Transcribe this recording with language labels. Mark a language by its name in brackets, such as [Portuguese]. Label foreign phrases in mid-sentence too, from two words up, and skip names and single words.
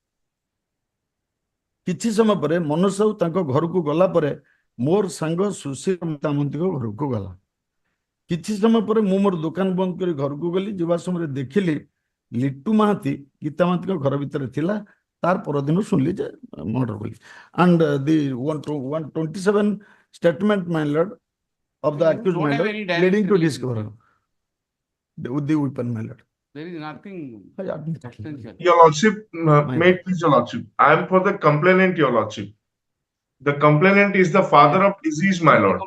[Odia] କିଛି ସମୟ ପରେ ମନୋଜ ସାହୁ ତାଙ୍କ ଘରକୁ ଗଲା ପରେ ମୋର ସାଙ୍ଗ ସୁଶୀଲ ମହାନ୍ତିଙ୍କ ଘରକୁ ଗଲା କିଛି ସମୟ ପରେ ମୁଁ ମୋର ଦୋକାନ ବନ୍ଦ କରି ଘରକୁ ଗଲି ଯିବା ସମୟରେ ଦେଖିଲି ଲିଟୁ ମହାନ୍ତି ଗୀତା ମହାନ୍ତିଙ୍କ ଘର ଭିତରେ ଥିଲା ତାର ପରଦିନ ଶୁଣିଲି ଯେ ମର୍ଡର ବୋଲି [English] and the [Odia] 127 [English] statement my lord of the accused my lord leading to discovery with the weapon my lord. There is nothing substantial. Your lordship, may it please your lordship. I am for the complainant, your lordship. The complainant is the father of deceased, my lord.